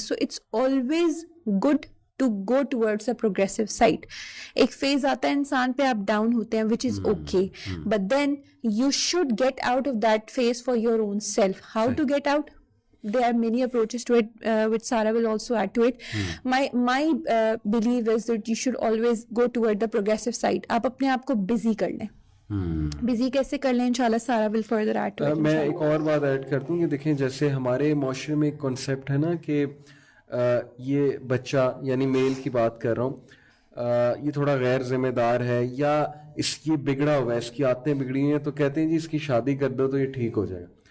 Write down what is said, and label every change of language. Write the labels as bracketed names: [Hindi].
[English] So it's always good to go towards a progressive side. [Urdu] ایک phase آتا ہے انسان پہ, آپ ڈاؤن ہوتے ہیں, [English] which is okay. But then you should get out of that phase for your own self. How to get out? There are many approaches to it, which Sarah will also add to it. My belief is that you should always go toward the progressive side. [Urdu] آپ اپنے آپ کو busy کر لیں. Busy کیسے کر لیں, انشاءاللہ سارا [English] Will further add to it. [Urdu] میں ایک اور بات ایڈ کر دوں کہ دیکھیں جیسے ہمارے معاشرے میں ایک کنسیپٹ ہے نا کہ یہ بچہ, یعنی میل کی بات کر رہا ہوں, یہ تھوڑا غیر ذمہ دار ہے یا اس کی بگڑا ہوا ہے, اس کی عادتیں بگڑی ہیں, تو کہتے ہیں جی اس کی شادی کر دو تو یہ ٹھیک ہو جائے گا.